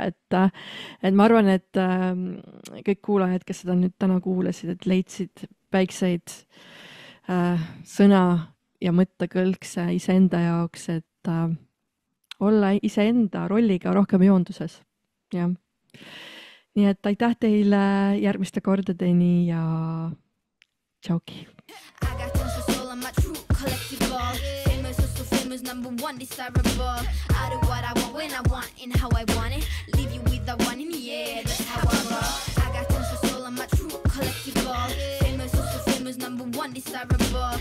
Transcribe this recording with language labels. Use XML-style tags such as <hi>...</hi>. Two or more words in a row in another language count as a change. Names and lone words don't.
<et>Et ma arvan, et kõik kuulajad, kes seda nüüd täna kuulasid, et leidsid väikseid sõna ja mõttekõlkse iseenda jaoks, et olla iseenda rolliga rohkem joonduses. Ja. Nii et aitäh teile järgmiste kordadeni ja tšauki.</et> <en>Number one desirable. I do what I want when I want and how I want it. Leave you with the one in the air. That's how I roll. I got tons of soul. I'm a true collectible. Famous, also famous. Number one desirable.</en>